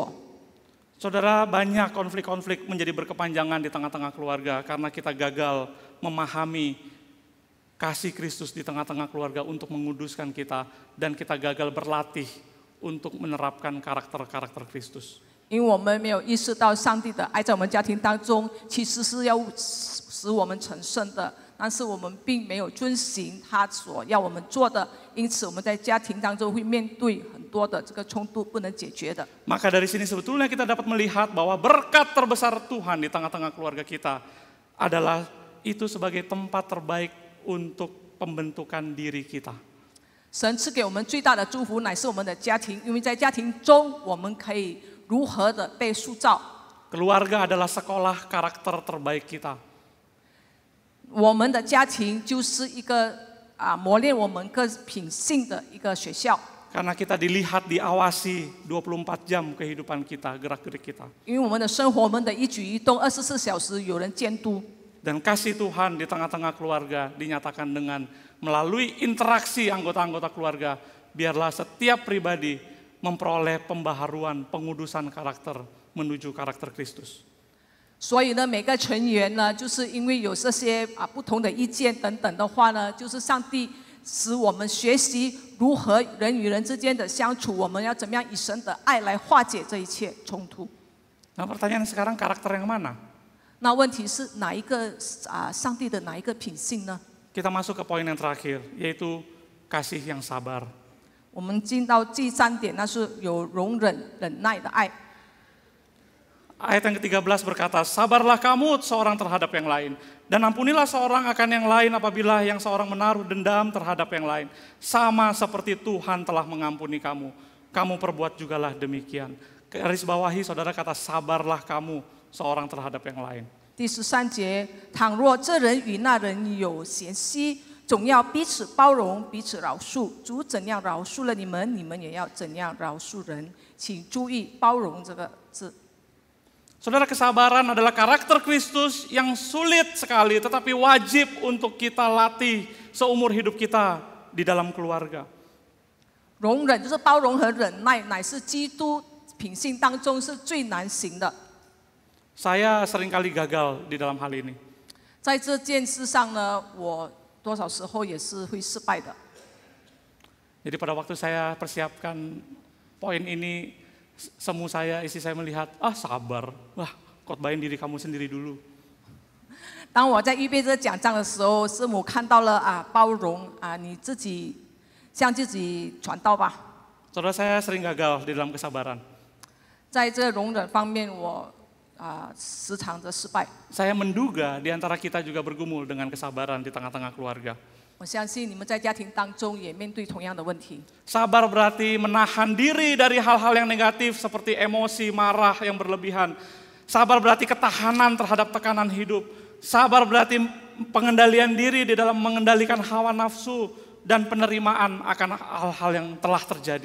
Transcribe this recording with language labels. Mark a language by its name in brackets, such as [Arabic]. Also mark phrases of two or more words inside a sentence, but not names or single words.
[Indonesian] Saudara, banyak konflik-konflik menjadi berkepanjangan di tengah-tengah keluarga karena kita gagal memahami kasih Kristus di tengah-tengah keluarga untuk menguduskan kita dan kita gagal berlatih untuk menerapkan karakter-karakter Kristus. [Chinese] 因为我们没有意识到上帝的爱在我们家庭当中，其实是要使我们成圣的，但是我们并没有遵行他所要我们做的，因此我们在家庭当中会面对很多的这个冲突不能解决的。 [Indonesian] Maka dari sini sebetulnya kita dapat melihat bahwa berkat terbesar Tuhan di tengah-tengah keluarga kita adalah itu sebagai tempat terbaik untuk pembentukan diri kita. [Chinese] 神赐给我们最大的祝福乃是我们的家庭，因为在家庭中我们可以如何的被塑造。 [Indonesian] Keluarga adalah sekolah karakter terbaik kita. [Chinese] 我们的家庭就是一个磨练我们个品性的一个学校。 [Indonesian] Karena kita dilihat, diawasi 24 jam kehidupan kita, gerak-gerik kita. [Chinese] 因为我们的生活，我们的一举一动，24小时有人监督。 [Indonesian] Dan kasih Tuhan di tengah-tengah keluarga dinyatakan dengan melalui interaksi anggota-anggota keluarga. Biarlah setiap pribadi memperoleh pembaharuan, pengudusan karakter menuju karakter Kristus. [Chinese] 所以呢，每个成员呢，就是因为有这些不同的意见等等的话呢，就是上帝使我们学习如何人与人之间的相处，我们要怎么样以神的爱来化解这一切冲突。 [Indonesian] Nah, pertanyaan sekarang karakter yang mana? [Chinese] 那问题是哪一个上帝的哪一个品性呢？ [Indonesian] Kita masuk ke poin yang terakhir, yaitu kasih yang sabar. [Chinese] 我们进到第3点，那是有容忍、忍耐的爱。 [Indonesian] Ayat yang ke-13 berkata, sabarlah kamu seorang terhadap yang lain, dan ampunilah seorang akan yang lain apabila yang seorang menaruh dendam terhadap yang lain. Sama seperti Tuhan telah mengampuni kamu, kamu perbuat jugalah demikian. Garis bawahi saudara kata sabarlah kamu seorang terhadap yang lain. [Chinese] 第13节，倘若这人与那人有嫌隙，总要彼此包容，彼此饶恕。主怎样饶恕了你们，你们也要怎样饶恕人。请注意包容这个字。 [Indonesian] Saudara, kesabaran adalah karakter Kristus yang sulit sekali, tetapi wajib untuk kita latih seumur hidup kita di dalam keluarga. [Chinese] 容忍就是包容和忍耐，乃是基督品性当中是最难行的。 [Indonesian] Saya seringkali gagal di dalam hal ini. [Chinese] 在这件事上呢，我多少时候也是会失败的。 [Indonesian] Jadi pada waktu saya persiapkan poin ini, semu saya, istri saya melihat, sabar, wah khotbahin diri kamu sendiri dulu. [Chinese] 当我在预备这个讲章的时候，师母看到了包容你自己向自己传道吧。 [Indonesian] Saudara, saya sering gagal di dalam kesabaran. [Chinese] 在这个容忍方面，我时常的失败。 [Indonesian] Saya menduga di antara kita juga bergumul dengan kesabaran di tengah-tengah keluarga. [Chinese] 我相信你们在家庭当中也面对同样的问题。 [Indonesian] Sabar berarti menahan diri dari hal-hal yang negatif seperti emosi, marah yang berlebihan. Sabar berarti ketahanan terhadap tekanan hidup. Sabar berarti pengendalian diri di dalam mengendalikan hawa nafsu dan penerimaan akan hal-hal yang telah terjadi.